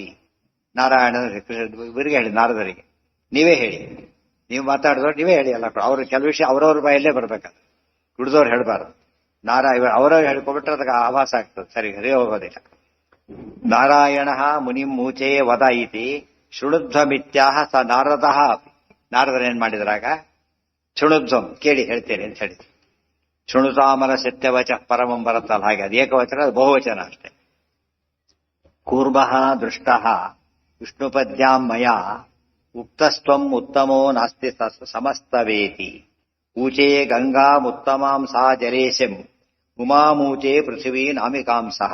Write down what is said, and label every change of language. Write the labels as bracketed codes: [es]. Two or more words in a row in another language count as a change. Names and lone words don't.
[kn] ನಾರಾಯಣ ಇವರಿಗೆ ಹೇಳಿ, ನಾರದರಿಗೆ ನೀವೇ ಹೇಳಿ, ನೀವು ಮಾತಾಡಿದವ್ರು ನೀವೇ ಹೇಳಿ. ಅಲ್ಲ, ಅವ್ರ ಕೆಲವು ವಿಷಯ ಅವರವ್ರ ಬಾಯಲ್ಲೇ ಬರ್ಬೇಕಾದ್ರೆ ದುಡ್ದವ್ರು ಹೇಳ್ಬಾರ್ದು. ಅವರವ್ರು ಹೇಳ್ಕೊಬಿಟ್ರೆ ಅದಕ್ಕೆ ಆಭಾಸ ಆಗ್ತದೆ, ಸರಿ ಸರಿ ಹೋಗೋದಿಲ್ಲ. [sa] ನಾರಾಯಣ ಮುನಿಂ ಮೂಚೆ ವದ ಇತಿ ಶೃಣುಧ್ವಮಿತ್ಯಾಹ ಸ ನಾರದಃ. [kn] ನಾರದರೇನ್ ಮಾಡಿದ್ರಾಗ ಶೃಣುಧ್ವಂ ಕೇಳಿ ಹೇಳ್ತೇನೆ ಅಂತ ಹೇಳಿದ್ರು. [sa] ಶೃಣುತಾಮರ ಸತ್ಯವಚ ಪರಮಂ [kn] ಬರುತ್ತಲ್ಲ, ಹಾಗೆ ಅದು ಏಕವಚನ, ಅದು ಬಹುವಚನ ಅಷ್ಟೇ. [sa] ಕೂರ್ಮಃ ದೃಷ್ಟಃ ವಿಷ್ಣುಪದ್ಯಾಂ ಮಯಾ ಉಕ್ತಸ್ತ್ವಂ ಉತ್ತಮೋ ನಾಸ್ತಿ ಸಮಸ್ತವೇತಿ ಊಚೇ ಗಂಗಾಮುತ್ತಮಾಂ ಸಾ ಜಲೇಶಂ ಉಮಾಮೂಚೆ ಪೃಥ್ವೀ ನಾಮಿಕಾಂಸಃ.